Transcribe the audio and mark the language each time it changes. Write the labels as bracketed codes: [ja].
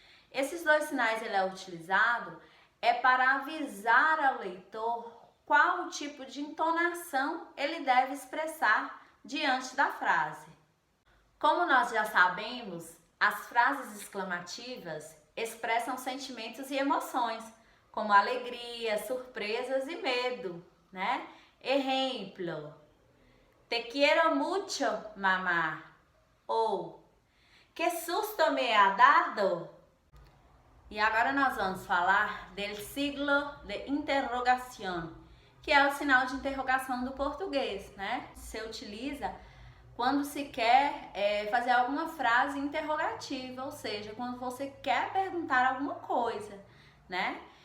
[pt] Esses dois sinais ele é utilizado para avisar ao leitor qual o tipo de entonação ele deve expressar diante da frase. Como nós já sabemos, as frases exclamativas expressam sentimentos e emoções, como alegria, surpresas e medo, né? Exemplo: [es] te quiero mucho, mamá. [pt] Ou [es] que susto me ha dado. [pt] E agora nós vamos falar del signo de interrogación, que é o sinal de interrogação do português, né? Se utiliza quando se quer fazer alguma frase interrogativa, ou seja, quando você quer perguntar alguma coisa, né?